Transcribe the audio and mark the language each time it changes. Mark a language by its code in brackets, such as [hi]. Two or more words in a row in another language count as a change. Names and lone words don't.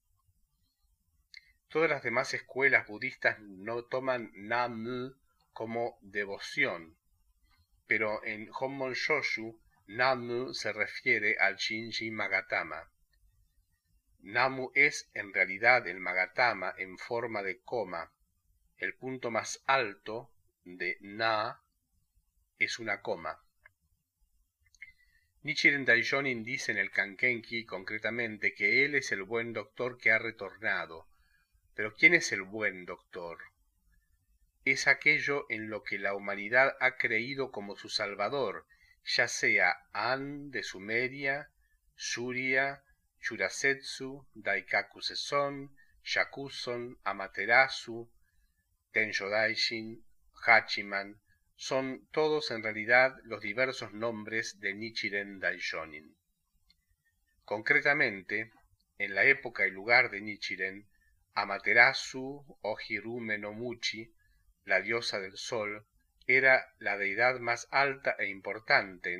[es] Todas las demás escuelas budistas no toman Namu como devoción, pero en Honmon Shoshu, Namu se refiere al Shinji Magatama. Namu es en realidad el Magatama en forma de coma. El punto más alto de Na es una coma. Nichiren Daishonin dice en el Kankenki concretamente que él es el buen doctor que ha retornado. Pero ¿quién es el buen doctor? Es aquello en lo que la humanidad ha creído como su salvador, ya sea An de Sumeria, Surya, Shurasetsu, Daikaku Seson, Shakuson, Amaterasu, Tensho Daishin, Hachiman, son todos en realidad los diversos nombres de Nichiren Daishonin. Concretamente, en la época y lugar de Nichiren, Amaterasu o Hirume no Muchi, la diosa del sol, era la deidad más alta e importante.